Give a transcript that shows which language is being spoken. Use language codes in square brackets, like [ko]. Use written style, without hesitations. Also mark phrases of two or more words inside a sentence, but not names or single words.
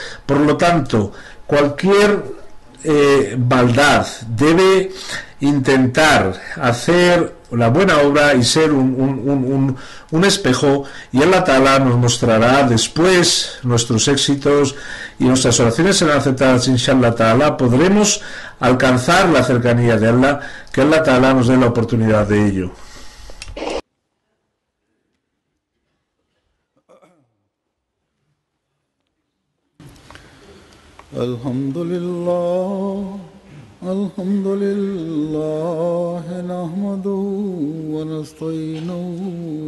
[es] Por lo tanto, cualquier maldad debe intentar hacer la buena obra y ser un espejo, y [ar] الله تعالى [es] nos mostrará después nuestros éxitos y nuestras oraciones serán aceptadas. [ar] إن شاء الله تعالى [es] podremos alcanzar la cercanía de Allah, que [ar] الله تعالى [es] nos dé la oportunidad de ello. [ar] الحمد لله، الحمد لله، نحمده ونستعينه